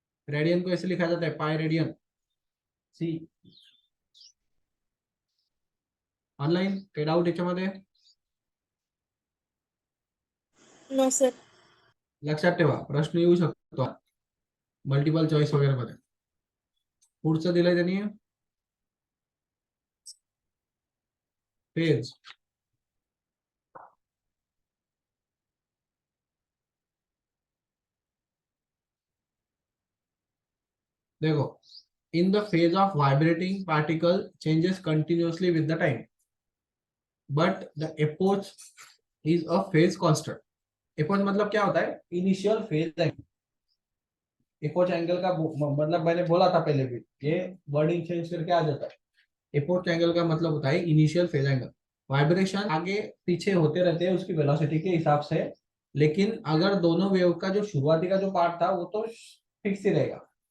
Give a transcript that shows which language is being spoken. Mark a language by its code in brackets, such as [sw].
[hi] Radian को ऐसे लिखा जाता है पाई रेडियन सी। [mr] ऑनलाइन काही डाऊट याच्यामध्ये? [en] No sir. [mr] लक्षात ठेवा, प्रश्न येऊ शकतो मल्टिपल चॉईस वगैरे मध्ये। पुढचं दिलंय त्यांनी फेज। [en] देखो, in the phase of vibrating particle changes continuously with the time, but the epoch is a phase constant। [hi] epoch मतलब क्या होता है? Initial phase angle. epoch angle का मतलब मैंने बोला था पहले भी, ये वर्डिंग चेंज करके आ जाता है। epoch एंगल का मतलब होता है इनिशियल फेज एंगल। वाइब्रेशन आगे पीछे होते रहते हैं उसकी वेलोसिटी के हिसाब से, लेकिन अगर दोनों वेव का जो शुरुआती का जो पार्ट था वो तो फिक्स ही रहेगा।